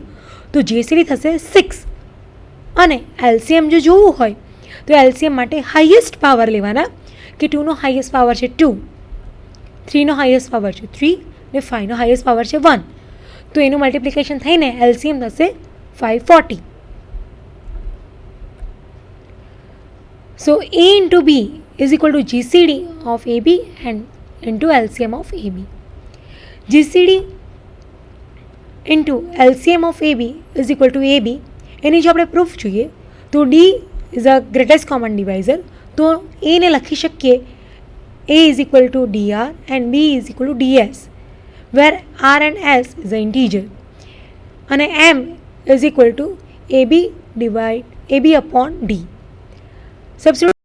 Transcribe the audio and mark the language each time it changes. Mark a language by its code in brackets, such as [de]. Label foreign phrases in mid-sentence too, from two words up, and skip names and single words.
[gu] તો જીસીડી થશે 6. અને એલસીએમ જો જોવું હોય તો એલસીએમ માટે [en] highest power [gu] લેવાના કે 2નો [en] highest power [gu] છે 2, 3નો [en] highest power [gu] છે 3 ને 5નો [en] highest power [gu] છે 1. તો એનું મલ્ટિપ્લિકેશન થઈને એલસીએમ થશે 540. [en] So A into B is equal to GCD of AB and into LCM of AB. GCD into LCM of AB is equal to AB. [gu] એની જો આપણે પ્રૂફ જોઈએ તો [en] D is a greatest common divisor. [gu] તો A ને લખી શકીએ [en] A is equal to DR and B is equal to DS, where R and S is an integer, અને M is equal to AB upon D. Substitute